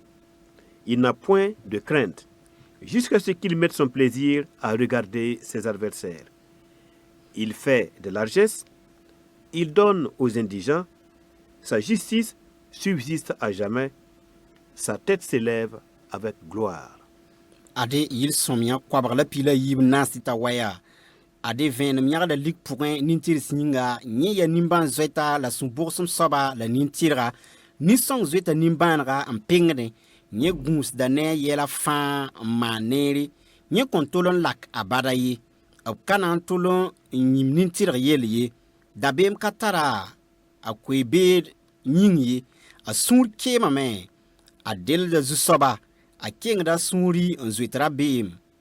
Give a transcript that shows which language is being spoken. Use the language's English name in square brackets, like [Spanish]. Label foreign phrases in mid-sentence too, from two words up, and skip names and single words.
[French] Il n'a point de crainte, jusqu'à ce qu'il mette son plaisir à regarder ses adversaires. Il fait de largesse, il donne aux indigents, sa justice subsiste à jamais, sa tête s'élève avec gloire. [Mossi] Ade yɩl sõm yã koabg la pila yiib naas tɩ ta waya. Ade vẽenem yãgda lik pʋgẽ nin-tɩrs yĩnga yẽ yaa nimbãan-zoɛta la sũ-bʋgsem soaba la nin-tɩrga nin-sõng zoeta nimbãanega n pengdẽ yẽ gũusda ne a yɛla fãa n maan neere yẽ kõn tol n lak a bada ye b ka na n tol n yĩm nin-tɩrg yell ye dabeem ka tara a koe-beed yĩng ye a sũur keemame a delda zu-soaba a kengda sũuri n zoet rabeem